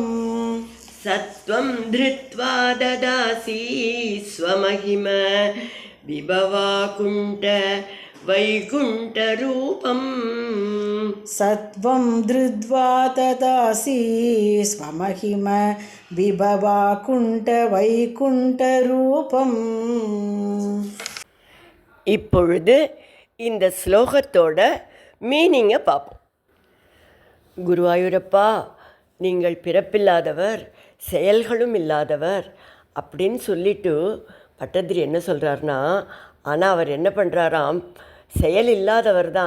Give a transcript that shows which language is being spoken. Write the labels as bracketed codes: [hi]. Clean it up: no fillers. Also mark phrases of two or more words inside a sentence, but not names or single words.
[sa] सत्वं धृत्वा ददासि स्वमहिम विभवाकुण्ठ வைகுண்டரூபம். सत्वं धृत्वा ददासि स्वमहिम विभवाकुण्ठ வைகுண்டரூபம். [ta] இப்பொழுது இந்த ஸ்லோகத்தோட மீனிங்கை பார்ப்போம். குருவாயூரப்பா, நீங்கள் பிறப்பில்லாதவர், செயல்களும் இல்லாதவர் அப்படின்னு சொல்லிட்டு பட்டதிரி என்ன சொல்கிறாருன்னா, ஆனால் அவர் என்ன பண்ணுறாராம், செயல் இல்லாதவர் தான்.